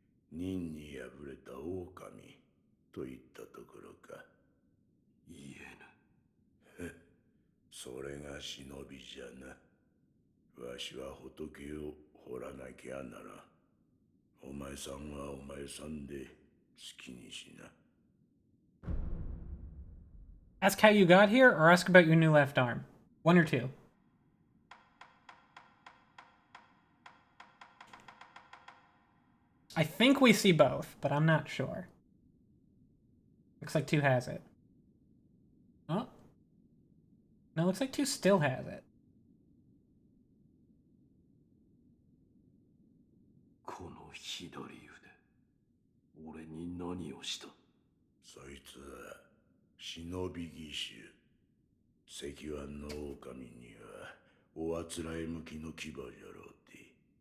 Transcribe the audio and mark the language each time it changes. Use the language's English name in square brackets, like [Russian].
[Japanese] 任に敗れた狼といったところか。言えぬ。それが忍びじゃな。わしは仏を掘らなきゃなら。お前さんはお前さんで好きにしな。 [English] Ask how you got here, or ask about your new left arm. One or two. I think we see both, but I'm not sure. Looks like 2 has it. No, it looks like 2 still has it. [Japanese] この左腕、俺に何をした？そいつは忍び義手。石腕の狼にはおあつらえ向きの牙じゃろうて。